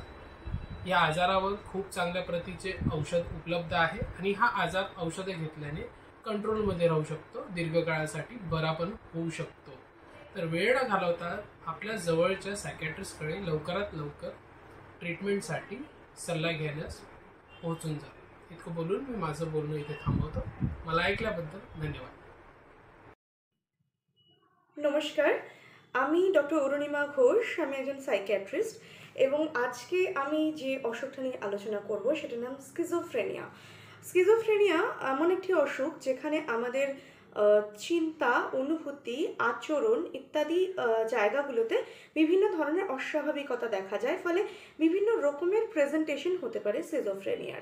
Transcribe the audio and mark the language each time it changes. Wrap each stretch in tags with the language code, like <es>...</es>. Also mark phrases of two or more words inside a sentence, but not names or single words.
<mr>या आजारावर खूप चांगल्या प्रतीचे औषध उपलब्ध आहे आणि हा आजार औषधे घेतल्याने कंट्रोलमध्ये राहू शकतो, दीर्घकाळासाठी बरा पण होऊ शकतो. तर वेळ न घालवता आपल्या जवळच्या सायकॅट्रिस्टकडे लवकरात लवकर ट्रीटमेंटसाठी सल्ला घेण्यास पोहोचून जा. इतकं बोलून मी माझं बोलणं इथे थांबवतो. मला ऐकल्याबद्दल धन्यवाद.</mr> <bn>নমস্কার, আমি ডক্টর অরুণিমা ঘোষ। আমি একজন সাইকিয়াট্রিস্ট এবং আজকে আমি যে অসুখটা নিয়ে আলোচনা করব সেটার নাম স্কিজোফ্রেনিয়া। স্কিজোফ্রেনিয়া এমন একটি অসুখ যেখানে আমাদের চিন্তা, অনুভূতি, আচরণ ইত্যাদি জায়গাগুলোতে বিভিন্ন ধরনের অস্বাভাবিকতা দেখা যায়, ফলে বিভিন্ন রকমের প্রেজেন্টেশন হতে পারে সিজোফ্রেনিয়ার।</bn>